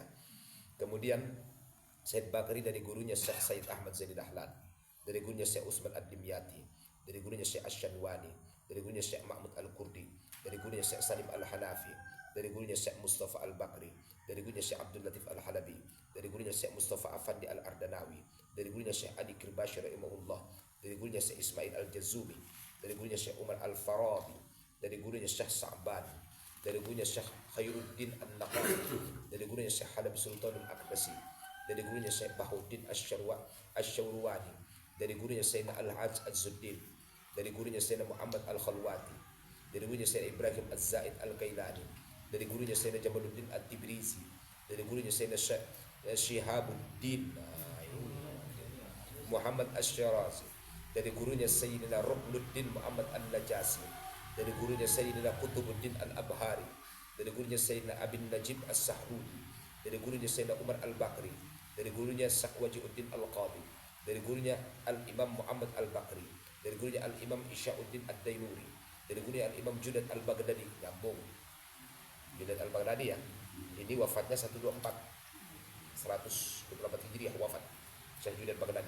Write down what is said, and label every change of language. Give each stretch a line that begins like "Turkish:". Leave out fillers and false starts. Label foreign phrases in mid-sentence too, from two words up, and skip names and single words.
Indonesian: Kemudian Syed Bakri dari gurunya Syekh Said Ahmad Zaini Dahlan, dari gurunya Syekh Usman Ad-Dimyati, dari gurunya Syekh Asy-Syanwani, dari gurunya Syekh Mahmud Al-Kurdi, dari gurunya Syekh Salim Al-Hanafi, dari gurunya Syekh Mustafa Al-Bakri, dari gurunya Syekh Abdul Latif Al-Halabi, dari gurunya Syekh Mustafa Afandi Al-Ardanawi, dari gurunya Syekh Adi Kirbashi rahimahullah, dari gurunya Syekh Ismail Al-Jazumi, dari gurunya Syekh Umar Al-Farabi, dari gurunya Syekh Sa'ban, dari gurunya Syekh Khairuddin An-Naqabi, dari gurunya Syekh Halab Sultan Al-Akbasi, dari gurunya Syekh Bahuddin Asy-Syawrwani, dari gurunya Sayyidina Al-Hajj Az-Zuddin, dari gurunya Sayyidina Muhammad Al-Khalwati, dari gurunya Sayyidina Ibrahim Az-Zaid Al-Kailani, dari gurunya Sayyidina Jamaluddin At-Tibrizi, dari gurunya Sayyidina Syihabuddin Muhammad Asy-Syirazi, dari gurunya Sayyidina Ruknuddin Muhammad An-Najasi, dari gurunya Sayyidina Qutubuddin Al-Abhari, dari gurunya Sayyidina Abin Najib As-Sahrudi, dari gurunya Sayyidina Umar Al-Bakri, dari gurunya Syekh Wajiuddin Al-Qadi, dari gurunya Al-Imam Muhammad Al-Bakri, dari gurunya Al-Imam Isya'uddin Ad-Dainuri, dari gurunya Al-Imam Junaid Al-Baghdadi. Nyambung Junaid Al-Baghdadi ya, ini wafatnya 124 Hijriah wafat Syekh Junaid Al-Baghdadi.